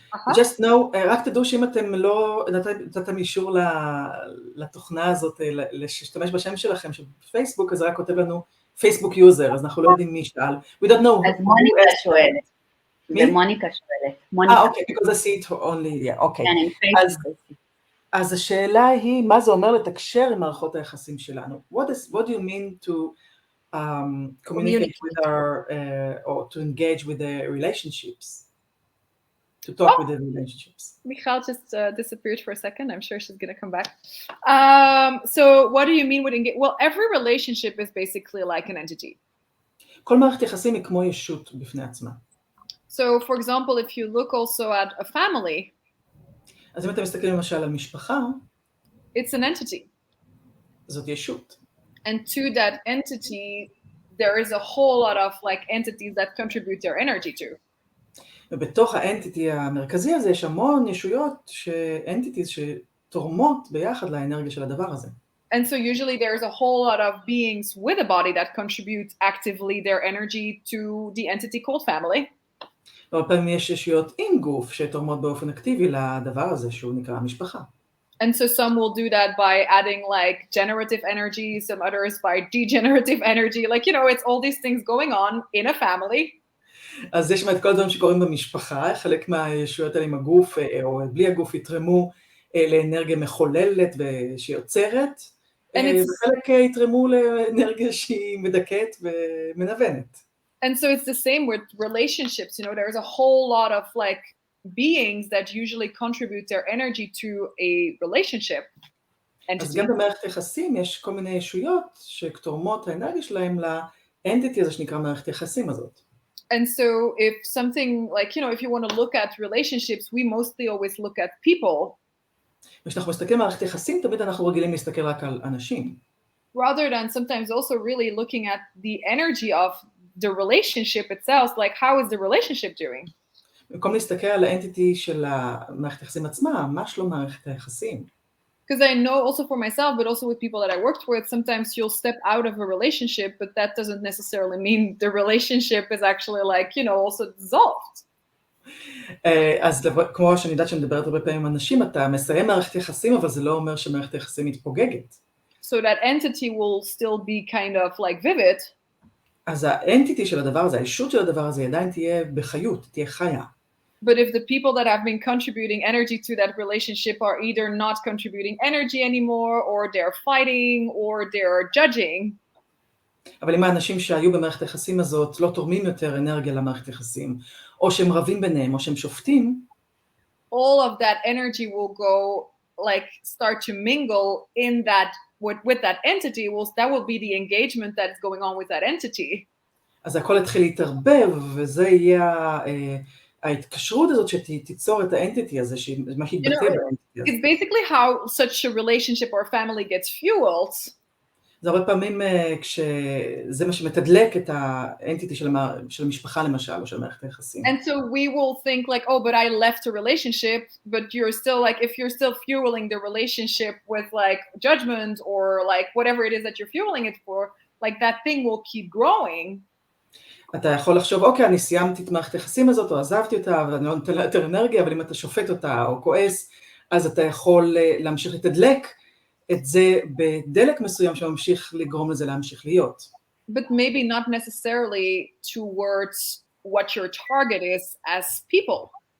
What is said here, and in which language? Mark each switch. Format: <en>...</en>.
<en>Just know,</en> <he>רק תדעו שאם אתם לא נתתם אישור לתוכנה הזאת, להשתמש בשם שלכם בפייסבוק, אז רק כותב לנו פייסבוק יוזר, אז אנחנו לא יודעים מי שאל.</he> <en>We don't know.</en> <he>אז מוניקה שואלת. זה מוניקה שואלת.</he> <en>אוקיי, because I see it only, yeah, אוקיי.</en> <he>אז השאלה היא, מה זה אומר לתקשר עם מערכות היחסים שלנו?</he> <en>What do you mean to communicate with our, or to engage with the relationships, to talk with the relationships? Michal just disappeared for a second. I'm sure she's going to come back. So what do you mean with engage? Well, every relationship is basically like an entity.</en> <he>כל מערכת יחסים היא כמו ישות בפני עצמה.</he> <en>So for example, if you look also at a family,</en> <he>אז אם אתם מסתכלים למשל על משפחה,</he> <en>it's an entity.</en> <he>זאת ישות.</he> <en>And to that entity, there is a whole lot of like entities that contribute their energy to.</en> <he>ובתוך האנטיטי המרכזי הזה יש המון ישויות, אנטיטיז שתורמות ביחד לאנרגיה של הדבר הזה.</he> <en>And so usually there's a whole lot of beings with a body that contribute actively their energy to the entity called family.</en> <he>הרבה פעמים יש ישויות עם גוף שתורמות באופן אקטיבי לדבר הזה שהוא נקרא משפחה.</he> <en>And so some will do that by adding like generative energy, some others by degenerative energy. Like, you know, it's all these things going on in a family.</en> <he>אז יש את כל הדברים שקורים במשפחה, חלק מהישויות האלה עם הגוף או בלי הגוף יתרמו לאנרגיה מחוללת שיוצרת, וחלק יתרמו לאנרגיה שהיא מדכאת ומנוונת.</he> <en>And so it's the same with relationships, you know, there's a whole lot of like beings that usually contribute their energy to a relationship.</en> <he>אז גם במערכת יחסים יש כל מיני ישויות שתורמות האנרגיה שלהם לאנטיטי הזה שנקרא מערכת יחסים הזאת.</he> <en>And so if something like, you know, if you want to look at relationships, we mostly always look at people.</en> <he>כשאנחנו מסתכלים על מערכת יחסים, תמיד אנחנו רגילים להסתכל רק על אנשים.</he> <en>Rather than sometimes also really looking at the energy of the relationship itself, like how is the relationship doing?</en> <he>במקום להסתכל על האנטיטי של המערכת היחסים עצמה, ממש לא מערכת היחסים.</he> <en>Because I know also for myself, but also with people that I worked with, sometimes you'll step out of a relationship, but that doesn't necessarily mean the relationship is actually like, also dissolved.</en> <he>אז כמו שאני יודעת שאני מדברת הרבה פעמים עם אנשים, אתה מסיים מערכת יחסים, אבל זה לא אומר שמערכת היחסים מתפוגגת.</he> <en>So that entity will still be kind of like vivid.</en> <he>אז האנטיטי של הדבר הזה, האישות של הדבר הזה, עדיין תהיה בחיות, תהיה חיה.</he> <en>But if the people that have been contributing energy to that relationship are either not contributing energy anymore, or they're fighting, or they're judging.</en> <he>אבל אם האנשים שהיו במערכת היחסים הזאת לא תורמים יותר אנרגיה למערכת היחסים, או שהם רבים ביניהם, או שהם שופטים,</he> <en>all of that energy will go, like, start to mingle in that, with that entity, that will be the engagement that is going on with that entity.</en> <he>אז הכל יתחיל להתערבב, וזה יהיה ההתקשרות הזאת שתיצור את האנטיטי הזה, מה שיתבטא באנטיטי הזה.</he> <en>It's basically how such a relationship or family gets fueled.</en> <he>זה הרבה פעמים כשזה מה שמתדלק את האנטיטי של המשפחה למשל, או של מערכת היחסים.</he> <en>And so we will think like, oh, but I left a relationship, but you're still like, if you're still fueling the relationship with like judgment or like whatever it is that you're fueling it for, like that thing will keep growing.</en> <he>אתה יכול לחשוב, אוקיי, אני סיימתי את מערכת היחסים הזאת, או עזבתי אותה, ואני לא נותן לה יותר אנרגיה, אבל אם אתה שופט אותה או כועס, אז אתה יכול להמשיך לתדלק את זה בדלק מסוים שממשיך לגרום לזה להמשיך להיות.</he> <en>But maybe not necessarily towards what your target is as people.</en>